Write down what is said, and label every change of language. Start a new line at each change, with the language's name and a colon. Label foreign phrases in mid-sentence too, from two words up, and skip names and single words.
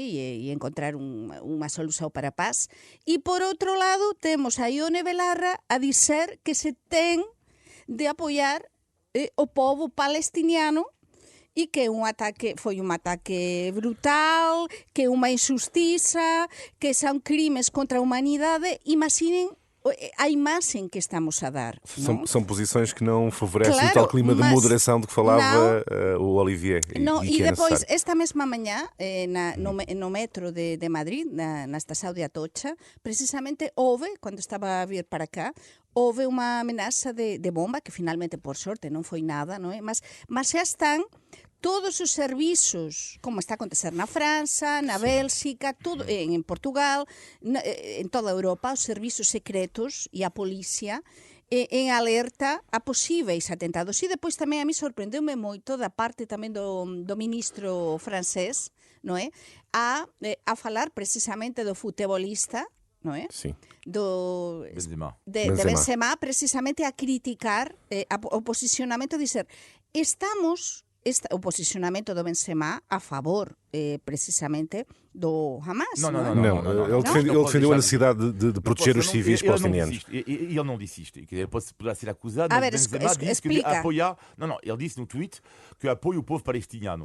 Galician: E encontrar unha solución para a paz. E, por outro lado, temos a Ione Belarra a dizer que se ten de apoiar o povo palestiniano e que foi un ataque brutal, que é unha injustiza, que son crimes contra a humanidade.
Portuguese: Imaginen a imagem que estamos a dar. São posições que não favorecem o tal clima de moderação de que falava o Olivier. E depois, esta mesma manhã, no metro de Madrid, na estação de Atocha, precisamente houve, quando estava a vir para cá, houve uma ameaça de bomba, que finalmente, por sorte, não foi nada, não é? Mas já estão todos os serviços, como está a acontecer na França,
Galician: na Bélxica, en Portugal, en toda a Europa, os serviços secretos e a polícia en alerta a posíveis atentados. E depois tamén a mí sorprendeu-me moito da parte tamén do ministro francés, non é? A falar precisamente do futebolista, non é?
Portuguese: Sim. De Benzema, precisamente a criticar o posicionamento, a dizer, o posicionamento do Benzema a favor, precisamente, do Hamas. Não. Ele defendeu a necessidade de proteger os civis palestinianos. Ele não disse isto. Ele poderá ser acusado, mas Benzema disse que apoia... Não, ele disse no tweet que apoia o povo palestiniano.